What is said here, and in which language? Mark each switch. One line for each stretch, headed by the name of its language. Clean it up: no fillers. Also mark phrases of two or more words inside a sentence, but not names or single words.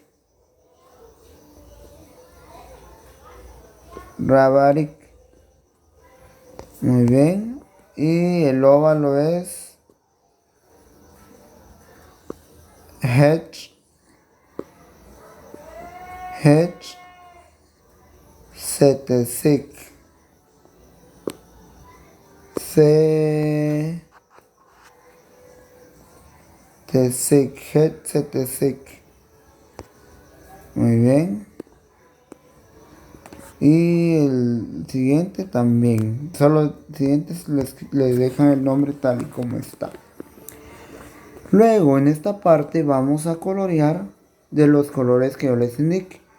Spanish: Rabarik. Muy bien. Y el óvalo es Hedge. Hedge. Setesik. Setesik.
Kekchí: Hedge Setesik.
Spanish: Muy bien. Y el siguiente también. Solo los siguientes les dejan el nombre tal y como está. Luego en esta parte vamos a colorear de los colores que yo les indique.